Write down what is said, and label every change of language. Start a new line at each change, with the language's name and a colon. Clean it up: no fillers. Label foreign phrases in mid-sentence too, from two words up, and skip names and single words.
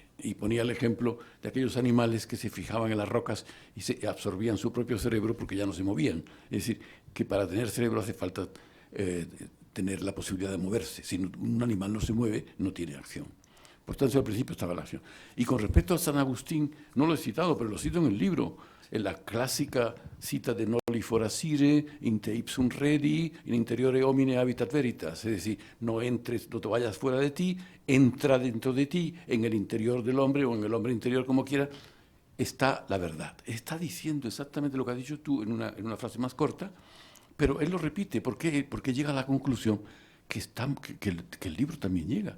Spanish: Y ponía el ejemplo de aquellos animales que se fijaban en las rocas y se absorbían su propio cerebro porque ya no se movían. Es decir, que para tener cerebro hace falta tener la posibilidad de moverse. Si un animal no se mueve, no tiene acción. Por tanto, al principio está la relación. Y con respecto a San Agustín, no lo he citado, pero lo cito en el libro, en la clásica cita de
Latin: noli forasire, in te ipsum redi, in interiore homine habitat veritas.
Spanish: Es decir, no entres, no te vayas fuera de ti, entra dentro de ti, en el interior del hombre o en el hombre interior, como quiera, está la verdad. Está diciendo exactamente lo que has dicho tú en una frase más corta, pero él lo repite. ¿Por qué? Porque llega a la conclusión que el libro también llega.